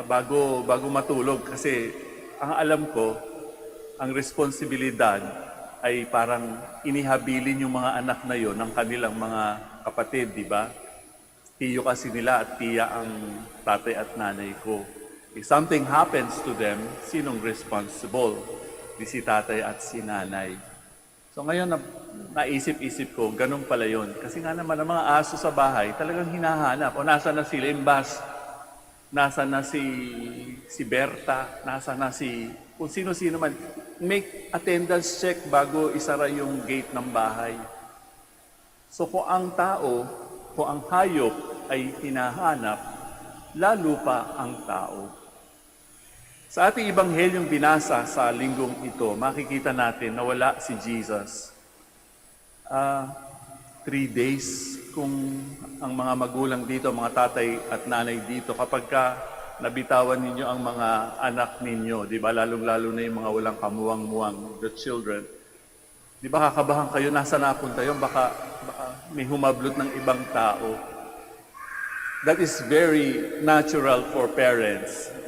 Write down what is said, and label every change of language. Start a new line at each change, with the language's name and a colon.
Filipino: Bago matulog kasi ang alam ko, ang responsibilidad ay parang inihabilin yung mga anak na yon ng kanilang mga kapatid, di ba? Tiyo kasi nila at tiya ang tatay at nanay ko.
English: If something happens to them,
Filipino: sinong
English: responsible?
Filipino: Di si tatay at si nanay. So ngayon, naisip-isip ko, ganun pala yon. Kasi nga naman, ang mga aso sa bahay, talagang hinahanap. O nasa na si Limbas, nasa na si Berta, nasa na si kung sino-sino man.
English: Make attendance check
Filipino: bago isara yung gate ng bahay. So kung ang tao, kung ang hayop ay hinahanap, lalo pa ang tao. Sa ating ibanghelyong binasa sa linggong ito, makikita natin na wala si Jesus. 3 days kung ang mga magulang dito, mga tatay at nanay dito, kapag nabitawan ninyo ang mga anak ninyo, di ba? Lalong-lalo na yung mga walang kamuwang-muwang,
English: the children.
Filipino: Di ba kakabahan kayo, nasa napunta yun? Baka may humablot ng ibang tao.
English: That is very natural for parents.